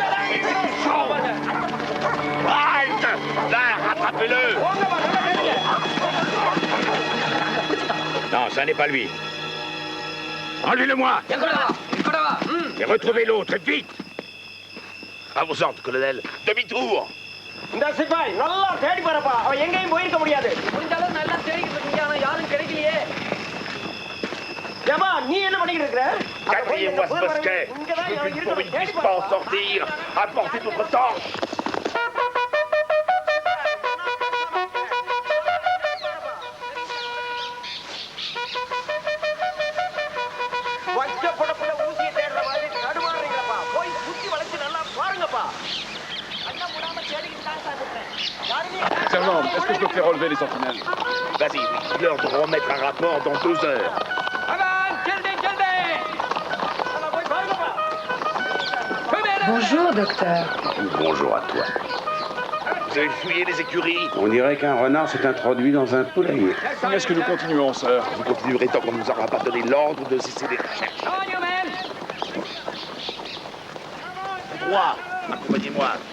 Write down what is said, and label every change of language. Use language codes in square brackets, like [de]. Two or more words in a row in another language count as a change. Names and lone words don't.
[fr] Exécution! Halt! Là, rattrapez-le! Non, ça n'est pas lui. Enlevez-le-moi! Et retrouvez l'autre, vite! À vos ordres, colonel! Demi-tour! [ta] இந்த சிப்பாய் நல்லா தேடி பாருப்பா அவன் எங்கேயும் போயிருக்க முடியாது முடிஞ்சாலும் நல்லா தேடிக்கிட்டு இருக்கீங்க ஆனா யாரும் கிடைக்கலையே ஏமா நீ என்ன பண்ணிக்கிட்டு இருக்கிற [fr] Quatriez-moi ce bosquet! Je veux qu'une fourmi ne puisse pas en sortir! Apportez votre torche! [ta] வச்ச படப்புல ஊசியை தேடுற மாதிரி தடுமாறுறீங்கப்பா போய் சுத்தி வளைச்சு நல்லா பாருங்கப்பா கண்ண மூடாம தேடிக்கிட்டு தான் சார் இருக்கேன் யாருமே [fr] Sergent, est-ce que je peux faire relever les sentinelles? Vas-y, leur de remettre un rapport dans 2 heures. [ta] அவன் ஜல்தி ஜல்தி அங்க போய் பாருங்கப்பா [fr] Bonjour, docteur. Bonjour à toi. Vous avez fouillé les écuries? On dirait qu'un renard s'est introduit dans un poulailler. Est-ce que nous continuons, sœur? Vous continuerez tant qu'on ne nous aura pas donné l'ordre de cesser les recherches. on you man Moi, accompagnez-moi.